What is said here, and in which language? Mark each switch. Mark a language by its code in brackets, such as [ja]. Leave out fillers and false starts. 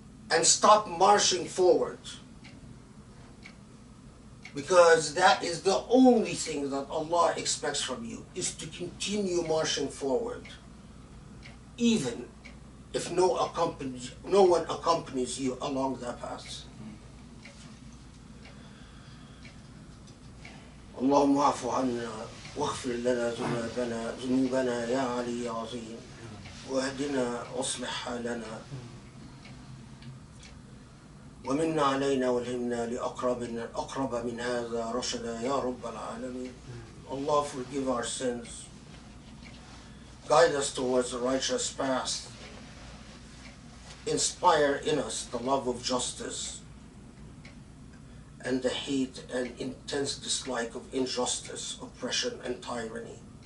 [en] and stop marching forward, because that is the only thing that Allah expects from you, is to continue marching forward, even if no one accompanies you along that path. [ar] اللهم اعف عنا واغفر لنا ذنوبنا يا علي يا عظيم واهدنا واصلح حالنا ومن علينا والهمنا لأقرب من هذا رشدا يا رب العالمين. [en] Allah, forgive our sins, guide us towards the righteous path, inspire in us the love of justice and the hate and intense dislike of injustice, oppression, and tyranny.